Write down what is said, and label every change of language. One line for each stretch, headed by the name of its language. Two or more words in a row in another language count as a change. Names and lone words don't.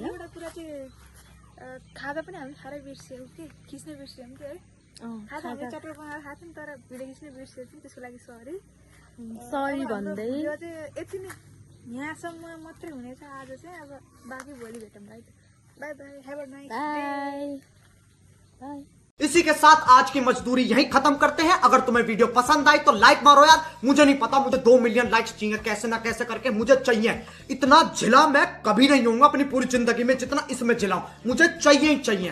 Nepali: एउटा कुरा चाहिँ खाँदा पनि हामी खारै बिर्स्यौँ कि खिच्नै बिर्स्यौँ कि है खाँदा हामीले चटक बनाएर खाथ्यौँ तर भिडियो खिच्नै बिर्स्यौँ त्यसको लागि सरी भन्दै यो चाहिँ यति नै यहाँसम्म मात्रै हुनेछ आज चाहिँ अब बाँकी भोलि भेटौँ है
English: bye bye have a nice bye bye
Hindi: इसी के साथ आज की मजदूरी यहीं खत्म करते हैं। अगर तुम्हें वीडियो पसंद आई तो लाइक मारो यार, मुझे नहीं पता, मुझे 2
English: million likes
Hindi: चाहिए, कैसे ना कैसे करके मुझे चाहिए। इतना झिला मैं कभी नहीं होऊंगा अपनी पूरी जिंदगी में जितना इसमें झिलाऊं, मुझे चाहिए ही चाहिए।